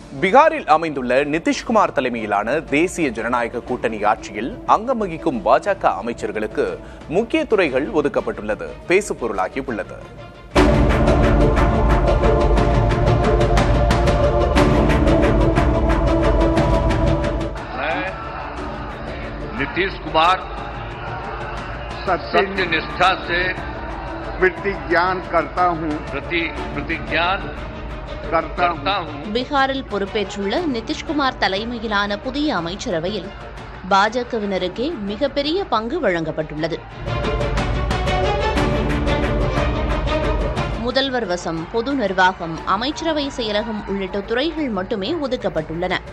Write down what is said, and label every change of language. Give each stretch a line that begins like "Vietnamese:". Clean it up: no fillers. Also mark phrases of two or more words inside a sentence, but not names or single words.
Tamil: பீகாரில் அமைந்துள்ள நிதிஷ்குமார் தலைமையிலான தேசிய ஜனநாயக கூட்டணி ஆட்சியில் அங்கம் வகிக்கும் பாஜக அமைச்சர்களுக்கு முக்கிய துறைகள் ஒதுக்கப்பட்டுள்ளது பேசுபொருளாகி உள்ளது.
Hindi: नीतीश कुमार सत्यनिष्ठा से प्रतिज्ञान करता हूं
Tamil: பீகாரில் பொறுப்பேற்றுள்ள நிதிஷ்குமார் தலைமையிலான புதிய அமைச்சரவையில் பாஜகவினருக்கே மிகப்பெரிய பங்கு வழங்கப்பட்டுள்ளது. முதல்வர் வசம் பொது நிர்வாகம், அமைச்சரவை செயலகம் உள்ளிட்ட துறைகள் மட்டுமே ஒதுக்கப்பட்டுள்ளன.